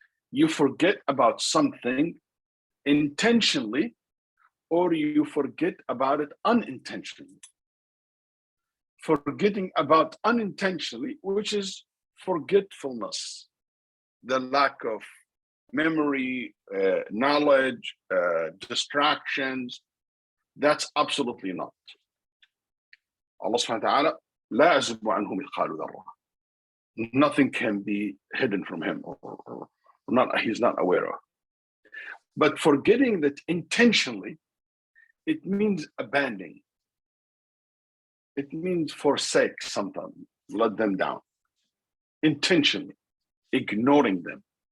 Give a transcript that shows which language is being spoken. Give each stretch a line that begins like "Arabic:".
English: You forget about something intentionally, or you forget about it unintentionally. Forgetting about unintentionally, which is forgetfulness, the lack of memory, knowledge, distractions. That's absolutely not.
Arabic: Allah subhanahu wa ta'ala, لا يعزب عنه مثقال ذرة.
English: Nothing can be hidden from Him, or not, He's not aware of. But forgetting that intentionally, it means abandoning. It means forsake something, let them down. Intentionally, ignoring them.